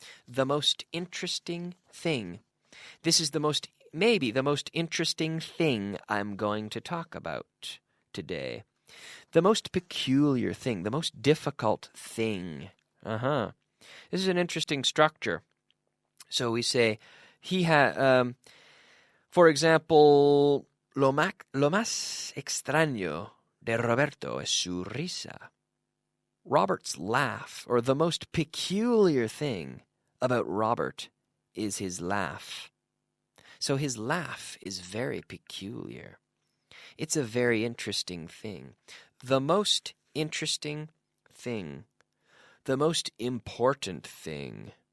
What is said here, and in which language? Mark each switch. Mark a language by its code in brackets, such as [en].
[en] The most interesting thing. This is maybe the most interesting thing I'm going to talk about today. The most peculiar thing, the most difficult thing. This is an interesting structure. So we say, for example, [es] lo más extraño de Roberto es su risa. [en] Robert's laugh, or the most peculiar thing about Robert is his laugh. So his laugh is very peculiar. It's a very interesting thing. The most interesting thing. The most important thing.